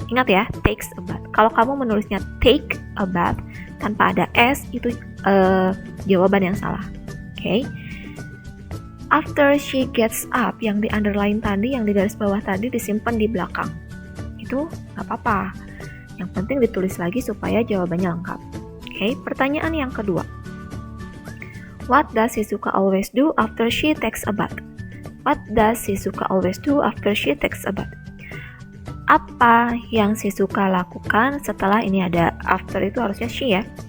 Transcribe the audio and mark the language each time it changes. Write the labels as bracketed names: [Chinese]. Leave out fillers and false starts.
[Indonesian] Ingat ya, takes a bath. Kalau kamu menulisnya take a bath tanpa ada s, itu jawaban yang salah. Oke. [English] After she gets up, [Indonesian] yang di underline tadi, yang di garis bawah tadi disimpan di belakang. Itu nggak apa-apa. Yang penting ditulis lagi supaya jawabannya lengkap. Oke, pertanyaan yang kedua. [English] What does Shizuka always do after she takes a bath? What does Shizuka always do after she takes a bath? [Indonesian] Apa yang Shizuka lakukan setelah ini ada after itu harusnya she ya.